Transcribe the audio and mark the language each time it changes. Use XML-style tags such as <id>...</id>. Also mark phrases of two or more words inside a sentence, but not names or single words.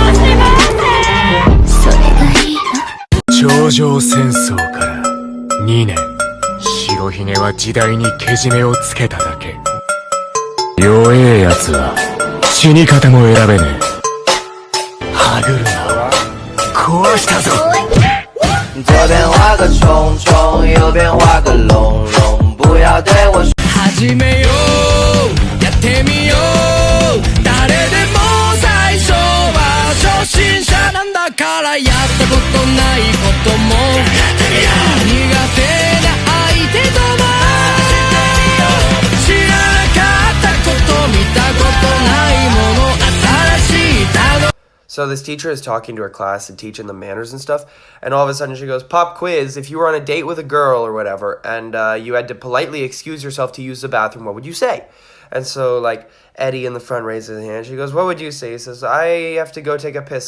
<ja>楽しめて。それがいいな。頂上戦争から2年白ひげは時代にけじめをつけただけ弱えやつは死に方も選べねえ歯車を壊したぞ</ja> <zh>这边画个虫虫，右边画个龙龙，不要对我说。</zh> <ja>始めようやってみよう誰でも最初は初心者なんだからやったことないことも苦手な相手とも知らなかったこと見たことないもの新しい単語</ja> <en>So this teacher is talking to her class and teaching them manners and stuff, and all of a sudden she goes, "Pop quiz, if you were on a date with a girl or whatever, and you had to politely excuse yourself to use the bathroom, what would you say?" And so, like, Eddie in the front raises his hand. She goes, "What would you say?" He says, "I have to go take a piss.</en>